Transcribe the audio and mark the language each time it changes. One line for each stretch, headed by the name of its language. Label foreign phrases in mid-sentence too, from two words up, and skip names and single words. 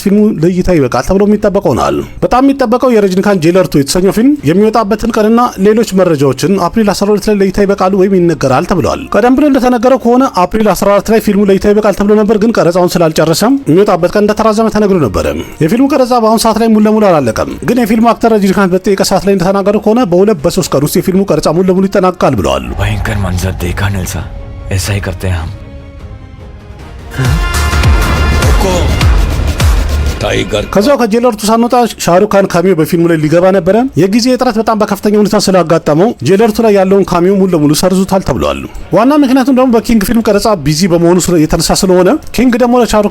Amharic: ፊልሙ ለእይታ ይበቃል ተብሎ የሚጠበቀው ነው። በጣም የሚጠበቀው የረጅኒካንት ጄለርቱ የተሰኘው ፊልም የሚወጣበትን ቀንና ሌሎች መረጃዎችን አፕሪል 12 ላይ ለእይታ ይበቃሉ ወይም ይነገራል ተብሏል። ቀደም ብሎ እንደተነገረው ከሆነ አፕሪል 14 ላይ ፊልሙ ለእይታ ይበቃል ተብሎ ነበር። ግን ቀረጻውን ስላልጨረሰም የሚወጣበት ቀን እንደተራዘመ ተነግሮ ነበር። የፊልሙ ቀረጻ በአሁኑ ሰዓት ላይ ሙሉ ለሙሉ አላለቀም። ግን የፊልሙ አክተር ረጅኒካንት በጠየቀ ሰዓት ላይ እንደተናገረው ከሆነ በ2-3 ቀን ውስጥ የፊልሙ ቀረጻ ሙሉ ለሙሉ ይጠናቀቃል ብለዋል።
Hindi: भयंकर मंजर देखा नेल्सा, ऐसा ही करते हैं हम।
Amharic: ከዛው ከጄለርቱ ሳንወጣ ሻሩክ ካን ካሚዮ በፊልሙ ላይ ሊገባ ነበረ። የጊዜ እጥረት በጣም በከፍተኛ ሁኔታ ስላጋጠመው ጄለርቱ ላይ ያለውን ካሚዮ ሙሉ ለሙሉ ሰርዙታል ተብሏል። ዋና ምክንያቱም ደግሞ በኪንግ ፊልም ቀረጻ ቢዚ በመሆኑ የተነሳ ስለሆነ ኪንግ ደግሞ ለሻሩክ